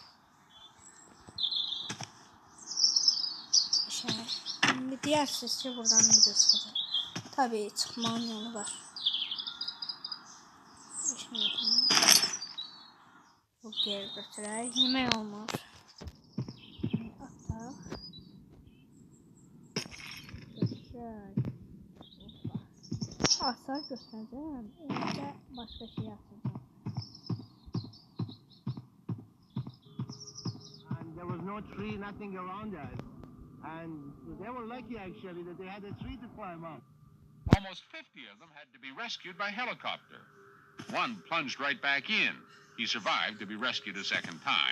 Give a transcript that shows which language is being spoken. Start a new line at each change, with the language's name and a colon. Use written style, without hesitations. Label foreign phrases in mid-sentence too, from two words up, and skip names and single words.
Azerbaijani: İndi deyirsiniz ki, buradan necə çıxacaq. Tabii, çıxmanın yolu var. Bu geri götürək. Yemək olmur.
Turkish: Asar göstereceğim. Önce başka şey yapacağım.
English: And there was no tree, nothing around us. And they were lucky actually that they had a tree to climb up. Almost 50 of them had to be rescued by helicopter. One plunged right back in. He survived to be rescued a second time.